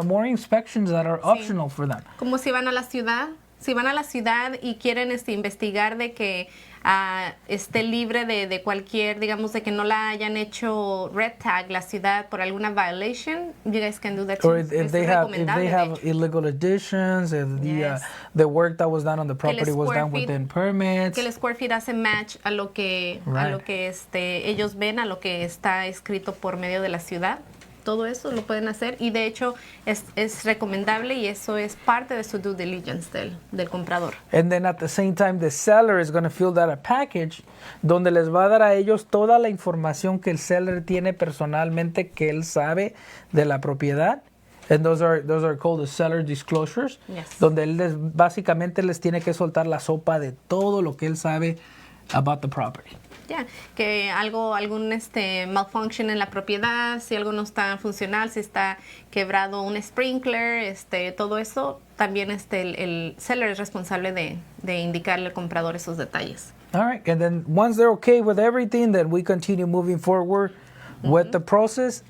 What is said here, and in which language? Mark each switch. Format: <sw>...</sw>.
<en>More inspections that are optional for them.</en> <es>Como si van a la ciudad y quieren investigar de que esté libre de cualquier, digamos, de que no la hayan hecho red tag la ciudad por alguna violation,</es> <en>you guys can do that too. Or if they have illegal additions, if the work that was done on the property was done within permits.</en> <es>Que el square feet hace match a lo que ellos ven, a lo que está escrito por medio de la ciudad. Todo eso lo pueden hacer y de hecho es recomendable y eso es parte de su due diligence del comprador.</es> <en>And then at the same time the seller is going to fill out a package</en> <es>donde les va a dar a ellos toda la información que el seller tiene personalmente que él sabe de la propiedad.</es> <en>And those are called the seller disclosures. Yes.</en> <es>Donde él básicamente les tiene que soltar la sopa de todo lo que él sabe</es> <en>about the property.</en> <es>Que algún malfunction en la propiedad, si algo no está funcional, si está quebrado un sprinkler, todo eso, también el seller es responsable de indicarle al comprador esos detalles.</es> <en>All right, and then once they're okay with everything, then we continue moving forward with the process.</en>